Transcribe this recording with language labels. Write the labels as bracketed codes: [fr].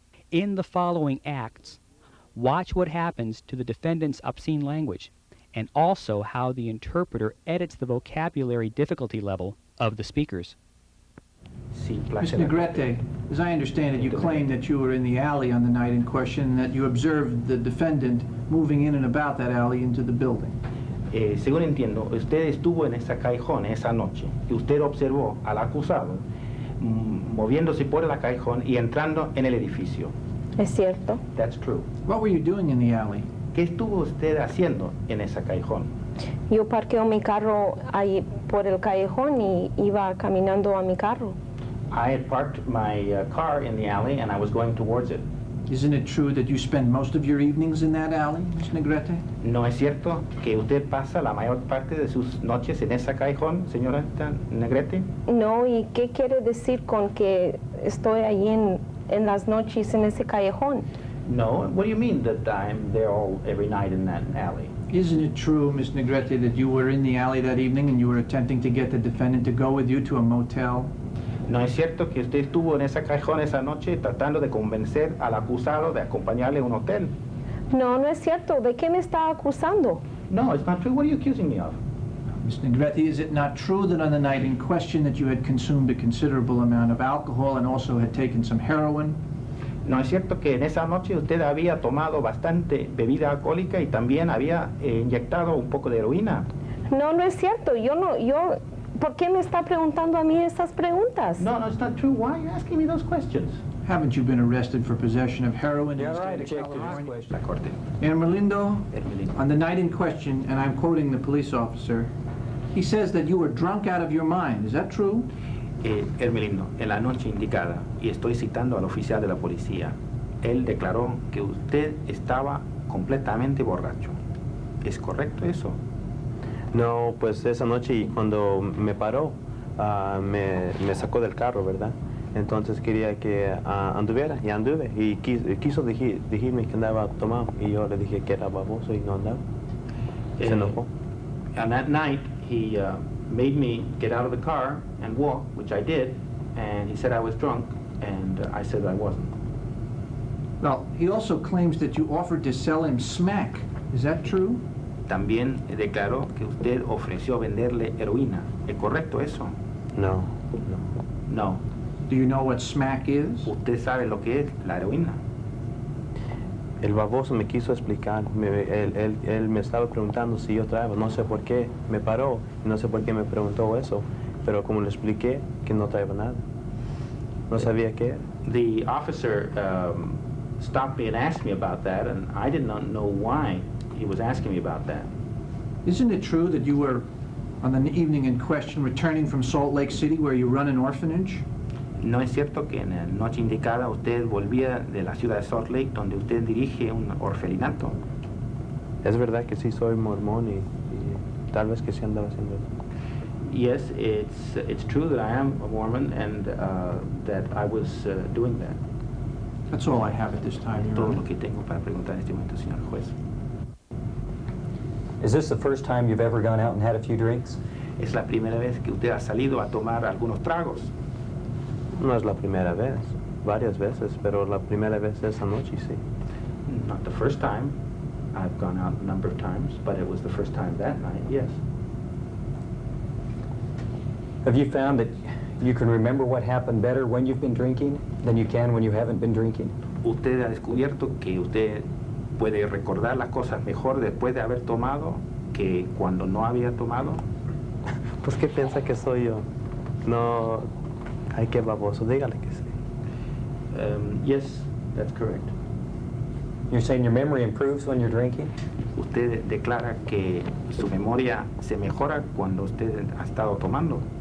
[en] In the following acts, watch what happens to the defendant's obscene language, and also how the interpreter edits the vocabulary difficulty level of the speakers. [es] Sí, [en] Ms. Negrete, as I understand it, you claim that you were in the alley on the night in question and that you observed the defendant moving in and about that alley into the building. [es] Según entiendo, usted estuvo en esa callejón esa noche y usted observó al acusado moviéndose por la callejón y entrando en el edificio. ¿Es cierto? [en] That's true. What were you doing in the alley? [es] ¿Qué estuvo usted haciendo en esa callejón? Yo parqueo mi carro ahí por el callejón y iba caminando a mi carro. [en] I had parked my car in the alley and I was going towards it. Isn't it true that you spend most of your evenings in that alley, Ms. Negrete? [es] ¿No es cierto que usted pasa la mayor parte de sus noches en esa callejón, señora Negrete? No, ¿y qué quiere decir con que estoy allí en las noches en ese callejón? [en] No, what do you mean that I'm there every night in that alley? Isn't it true, Ms. Negrete, that you were in the alley that evening and you were attempting to get the defendant to go with you to a motel? [es] ¿No es cierto que usted estuvo en esa cajón esa noche tratando de convencer al acusado de acompañarle a un hotel? No, no es cierto. ¿De qué me está acusando? [en] No, it's not true. What are you accusing me of? Ms. Negrete, is it not true that on the night in question that you had consumed a considerable amount of alcohol and also had taken some heroin? [es] ¿No es cierto que en esa noche usted había tomado bastante bebida alcohólica y también había inyectado un poco de heroína? No, no es cierto. ¿Por qué me está preguntando a mí esas preguntas? [en] No, it's not true. Why are you asking me those questions? Haven't you been arrested for possession of heroin in the state of California? [es] La Corte. [en] Hermelindo, on the night in question, and I'm quoting the police officer, he says that you were drunk out of your mind. Is that true? [es] Hermelindo, en la noche indicada, y estoy citando al oficial de la policía, él declaró que usted estaba completamente borracho. ¿Es correcto eso? No, pues esa noche cuando me paró, me sacó del carro, ¿verdad? Entonces quería que anduviera, y anduve, y quiso decirme que andaba tomado, y yo le dije que era baboso y no andaba. Se enojó. [en] And that night, he made me get out of the car and walk, which I did, and he said I was drunk, and I said I wasn't. Well, he also claims that you offered to sell him smack. Is that true? [es] También declaró que usted ofreció venderle heroína. ¿Es correcto eso? No. [en] No. Do you know what smack is? [es] ¿Usted sabe lo que es la heroína? El baboso me quiso explicar, él me estaba preguntando si yo traía, no sé por qué, me paró, no sé por qué me preguntó eso, pero como le expliqué que no traía nada, no sabía qué era. [en] The officer stopped me and asked me about that, and I did not know why he was asking me about that. Isn't it true that you were, on the evening in question, returning from Salt Lake City where you run an orphanage? [es] ¿No es cierto que en la noche indicada usted volvía de la ciudad de Salt Lake, donde usted dirige un orfelinato? Es verdad que sí soy mormón y tal vez que sí andaba haciendo eso. [en] Yes, it's true that I am a Mormon and that I was doing that. That's all I have at this time, Your [es] Todo [en] Honor. [es] lo que tengo para preguntar en este momento, señor juez. [en] Is this the first time you've ever gone out and had a few drinks? [es] ¿Es la primera vez que usted ha salido a tomar algunos tragos? No es la primera vez, varias veces, pero la primera vez esa noche sí. [en] Not the first time. I've gone out a number of times, but it was the first time that night, yes. Have you found that you can remember what happened better when you've been drinking than you can when you haven't been drinking? [es] ¿Usted ha descubierto que usted puede recordar las cosas mejor después de haber tomado que cuando no había tomado? Pues ¿qué piensa que soy yo? No, ay, qué baboso, dígale que sí. [en] Yes, that's correct. You're saying your memory improves when you're drinking? [es] Usted declara que su memoria se mejora cuando usted ha estado tomando.